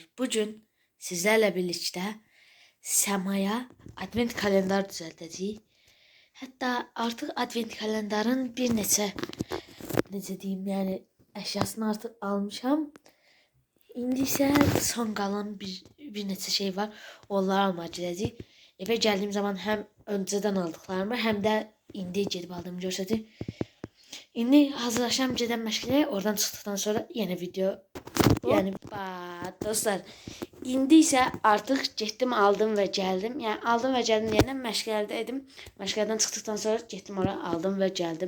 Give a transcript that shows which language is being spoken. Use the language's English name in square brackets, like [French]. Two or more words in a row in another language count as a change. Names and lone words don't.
[Azerbaijani] Bugün sizlərlə birlikdə səmaya advent kalendar düzəldəcəyik. Hətta artıq advent kalendarın bir necə deyim, yəni əşyasını artıq almışam. İndi isə son qalan bir neçə şey var. Onları almağa gedəcəyik. [Turkish] Eve geldiğim zaman hem önceden aldıklarımı hem de [Azerbaijani] indi gedib aldığımı göstərir. İndi hazırlaşam gedən məşqəyə. Oradan çıxdıqdan sonra yeni video. Yəni dostlar, indi isə artıq getdim, aldım və gəldim. Yəni aldım və gəldim deyəndə məşqələrdə idim. Məşqələrdən çıxdıqdan sonra getdim ora, aldım və gəldim.